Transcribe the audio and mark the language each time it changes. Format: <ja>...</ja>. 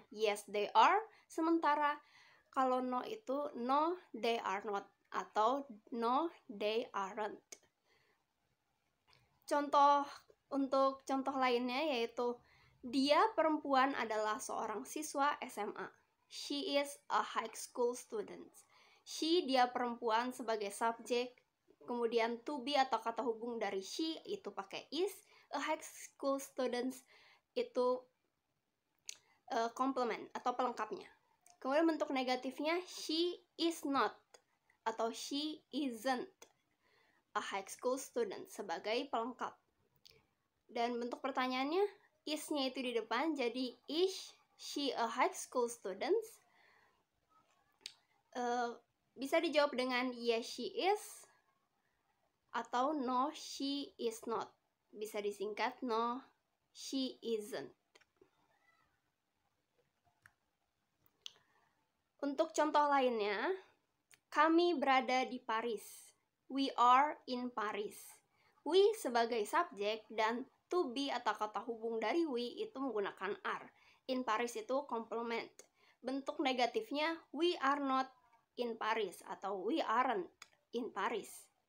<en>Yes, they are,</en> <id>sementara kalau</id> <en>no itu no, they are not, atau no, they aren't.</en> <id>Untuk contoh lainnya yaitu, dia perempuan adalah seorang siswa SMA.</id> <en>She is a high school student.</en> <id>She, dia perempuan sebagai subjek, kemudian to be atau kata hubung dari she itu pakai is,</id> <en>a high school student</en> <id>itu komplement atau pelengkapnya. Kemudian bentuk negatifnya,</id> <en>she is not atau she isn't a high school student</en> <id>sebagai pelengkap. Dan bentuk pertanyaannya, is-nya itu di depan, jadi</id> <en>is she a high school student?</en> <id>Bisa dijawab dengan</id> <en>yes she is atau no she is not.</en> <id>Bisa disingkat</id> <en>no she isn't.</en> <id>Untuk contoh lainnya, kami berada di Paris.</id> <en>We are in Paris.</en> <id>We sebagai subjek dan to be atau kata hubung dari we itu menggunakan are.</id> <en>In Paris itu complement.</en> <id>Bentuk negatifnya</id> <en>we are not in Paris atau we aren't in Paris.</en>